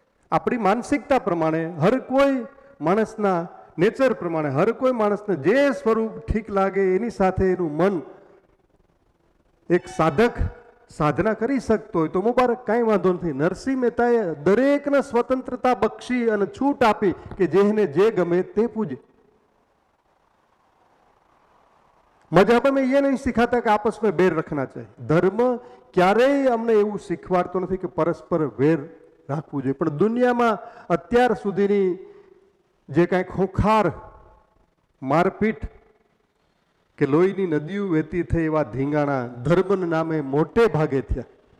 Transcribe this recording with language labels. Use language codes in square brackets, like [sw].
[gu] આપણી માનસિકતા પ્રમાણે, હર કોઈ માણસના નેચર પ્રમાણે, હર કોઈ માણસને જે સ્વરૂપ ઠીક લાગે એની સાથે એનું મન એક સાધક સાધના કરી શકતો હોય તો મુબારક, કાંઈ વાંધો નથી. નરસિંહ મહેતાએ દરેકને સ્વતંત્રતા બક્ષી અને છૂટ આપી કે જેને જે ગમે તે પૂજે. [hi] मजहब में ये नहीं सिखाता कि आपस में बैर रखना चाहिए. [gu] धर्म क्यारेय अमने એવું શીખવાડતો નથી કે પરસ્પર વેર રાખવું જોઈએ. પણ દુનિયામાં અત્યાર સુધીની જે કાંઈ ખોખાર મારપીટ કે લોહીની નદીઓ વહેતી થઈ એવા ધીંગાણા ધર્મના નામે મોટે ભાગે થયા.